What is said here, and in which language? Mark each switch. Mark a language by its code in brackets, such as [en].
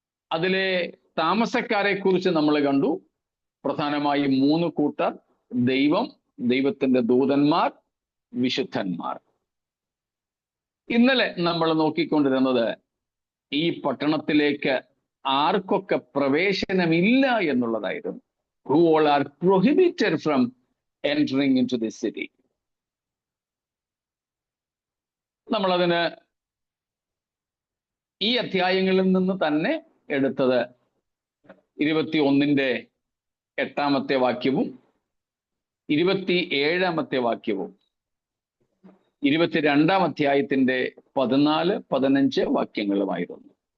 [ml] അതിലെ താമസക്കാരെ കുറിച്ച് നമ്മൾ കണ്ടു. പ്രധാനമായും 3 കൂട്ടർ: ദൈവം, ദൈവത്തിന്റെ ദൂതന്മാർ, വിശുദ്ധന്മാർ. ഇന്നലെ നമ്മൾ നോക്കിക്കൊണ്ടിരുന്നത് ഈ പട്ടണത്തിലേക്ക് ആർക്കൊക്കെ പ്രവേശനമില്ല എന്നുള്ളതായിരുന്നു. [en] Who all are prohibited from entering into this city. [ml] നമ്മളതിന് ഈ അധ്യായങ്ങളിൽ നിന്ന് തന്നെ എടുത്തത് 21-8 വാക്യവും 27 വാക്യവും 22 അധ്യായത്തിന്റെ 14-15 വാക്യങ്ങളുമായിരുന്നു.